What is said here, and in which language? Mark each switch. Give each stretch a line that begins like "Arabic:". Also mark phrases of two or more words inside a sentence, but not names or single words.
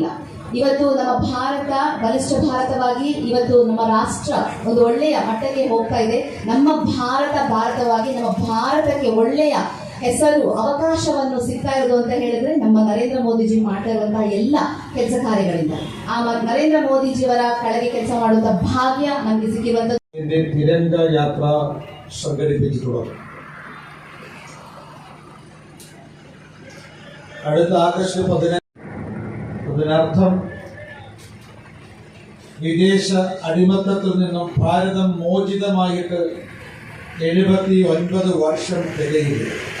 Kannada: ಇವತ್ತು ನಮ್ಮ ಭಾರತ ಬಲಿಷ್ಠ ಭಾರತವಾಗಿ ಇವತ್ತು ನಮ್ಮ ರಾಷ್ಟ್ರ ಒಂದು ಒಳ್ಳೆಯ ಮಟ್ಟಕ್ಕೆ ಹೋಗ್ತಾ ಇದೆ. ನಮ್ಮ ಭಾರತವಾಗಿ ನಮ್ಮ ಭಾರತಕ್ಕೆ ಒಳ್ಳೆಯ ಹೆಸರು, ಅವಕಾಶವನ್ನು ಸಿಗ್ತಾ ಇರೋದು ಅಂತ ಹೇಳಿದ್ರೆ ನಮ್ಮ ನರೇಂದ್ರ ಮೋದಿಜಿ ಮಾಡ್ತಾ ಇರುವಂತಹ ಎಲ್ಲ ಕೆಲಸ ಕಾರ್ಯಗಳಿಂದ. ಆ ನರೇಂದ್ರ ಮೋದಿಜಿಯವರ ಕೆಳಗೆ ಕೆಲಸ ಮಾಡುವಂತಹ ಭಾಗ್ಯ ನಮಗೆ ಸಿಕ್ಕಿರುವಂತಹ
Malayalam: തിരംഗ യാത്ര സംഘടിപ്പിച്ചിട്ടുള്ളത്. അടുത്ത ആഗസ്റ്റ് 15 അതിനർത്ഥം വിദേശ അടിമത്തത്തിൽ നിന്നും ഭാരതം മോചിതമായിട്ട് 79 വർഷം തികയുന്നു.